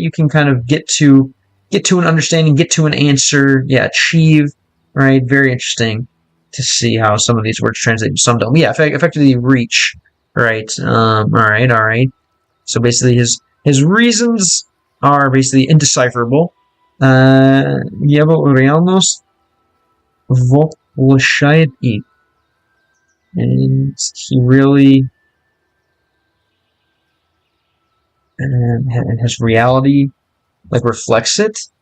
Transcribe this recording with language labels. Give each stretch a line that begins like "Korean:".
English: You can kind of get to an understanding, get to an answer. Yeah, achieve, right? Very interesting to see how some of these words translate. Some don't. Yeah, effectively reach, right? All right. So basically, his reasons are basically indecipherable.
Russian: Его реальность воплощает их.
English: And he really, and his reality, like, reflects it.